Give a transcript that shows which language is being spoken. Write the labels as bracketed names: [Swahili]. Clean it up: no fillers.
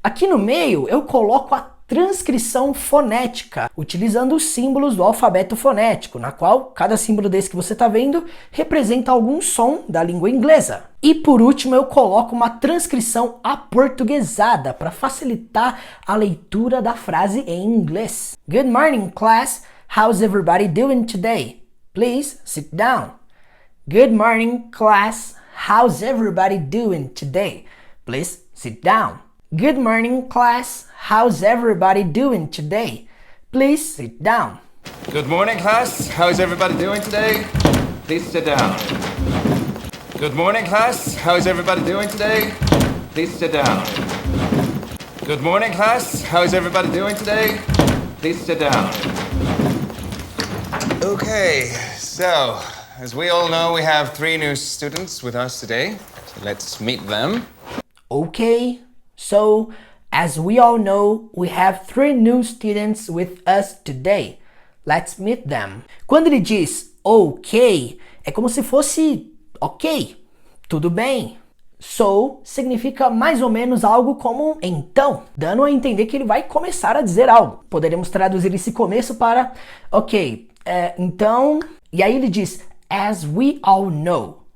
[Portuguese] Aqui no meio eu coloco a transcrição fonética, utilizando os símbolos do alfabeto fonético, na qual cada símbolo desse que você está vendo representa algum som da língua inglesa. E por último eu coloco uma transcrição aportuguesada para facilitar a leitura da frase em inglês. [English] Good morning, class. How's everybody doing today? Please sit down. Good morning, class. How's everybody doing today? Please sit down. Good morning, class. How's everybody doing today? Please sit down. Good morning, class. How's everybody doing today? Please sit down. Good morning, class. How's everybody doing today? Please sit down. Good morning, class. How's everybody doing today? Please sit down. Okay, so as we all know, we have 3 new students with us today. So let's meet them. Okay, so as we all know, we have 3 new students with us today. Let's meet them. [Portuguese] Quando ele diz ok, é como se fosse ok, tudo bem. So significa mais ou menos algo como então, dando a entender que ele vai começar a dizer algo. Poderemos traduzir esse começo para ok, então, e aí ele diz [English] as we all know.